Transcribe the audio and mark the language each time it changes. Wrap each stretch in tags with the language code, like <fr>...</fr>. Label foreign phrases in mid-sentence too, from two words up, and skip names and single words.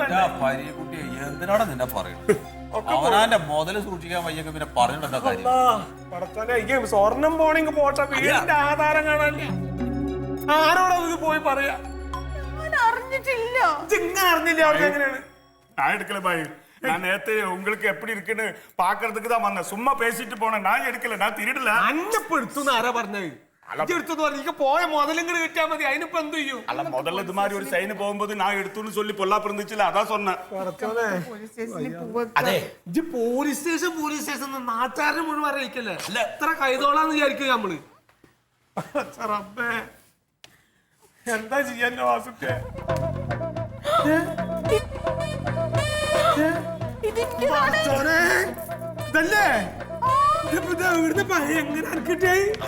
<ml>എന്തിനാണ് നിന്നെ പറയുന്നത്? അവനാന്റെ മുതല് സൂക്ഷിക്കാൻ വയ്യെങ്കിൽ പിന്നെ പറഞ്ഞിട്ടെന്താ കാര്യം? സ്വർണം പോണെങ്കിൽ പോട്ടെ, വീടിന്റെ ആധാരം കാണാനില്ല. ആരോടത് പോയി പറയാ? അറിഞ്ഞിട്ടില്ല. ഇങ്ങനെ അറിഞ്ഞില്ല. അവർക്ക് എങ്ങനെയാണ്?</ml> <ta>நான் எடுக்கல பாய். நான் நேத்து உங்களுக்கு எப்படி இருக்குன்னு பாக்குறதுக்கு தான் வந்தேன். சும்மா பேசிட்டு போனேன். நான் எடுக்கல, நான் திருடல.</ta> <ml>അന്നപ്പെടുത്തുന്ന ആരാ പറഞ്ഞത്? എടുത്തു പറഞ്ഞ പോയ മുതലിങ്ങനെ കിട്ടിയാ മതി. അതിനിപ്പോ എന്ത് ചെയ്യും?</ml> <ta>அல்ல முதல்ல இது மாதிரி ஒரு சைன் போகும்போது நான் எடுத்துன்னு சொல்லி பொல்லாப்பு இருந்துச்சுல, அதான் சொன்னேன்.</ta> <ml>അതെ, പോലീസ് സ്റ്റേഷൻ നാട്ടുകാരനെ മുഴുവൻ അറിയിക്കല്ലേ? എത്ര കൈതോളാന്ന് വിചാരിക്കുക നമ്മള്. റബ്ബേ, എന്താ ചെയ്യാൻ വാസുക്കെ? ഇതല്ലേ എങ്ങനെ കിട്ടിയായി?</ml>